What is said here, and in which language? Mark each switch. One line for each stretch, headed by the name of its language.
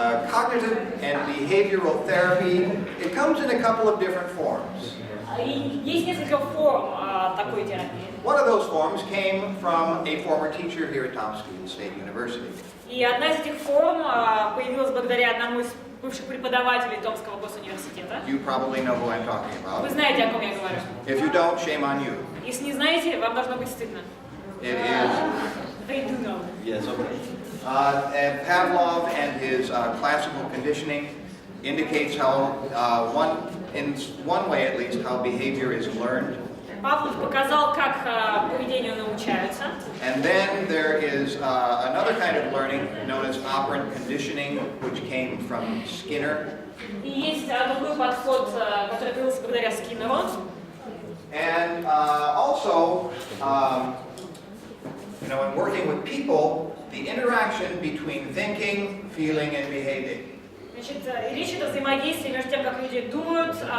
English: Cognitive and behavioral therapy, it comes in a couple of different forms.
Russian: И есть несколько форм такой терапии.
English: One of those forms came from a former teacher here at Tomskeen State University.
Russian: И одна из этих форм появилась благодаря одному из бывших преподавателей Томского госуниверситета.
English: You probably know who I'm talking
Russian: Вы
English: about.
Russian: знаете, о ком я говорю.
English: If you don't, shame on you.
Russian: Если не знаете, вам должно быть стыдно.
English: It is, They do know. yes, okay. And Pavlov and his classical conditioning indicates how, in one way at least, how behavior is learned.
Russian: Павлов показал, как поведению научаются.
English: And then there is another kind of learning known as operant conditioning, which came from Skinner.
Russian: И есть другой подход, который появился благодаря Скиннеру.
English: And also, in working with people, the interaction between thinking, feeling, and behaving.
Russian: Значит, речь идет о взаимодействии между тем, как люди думают,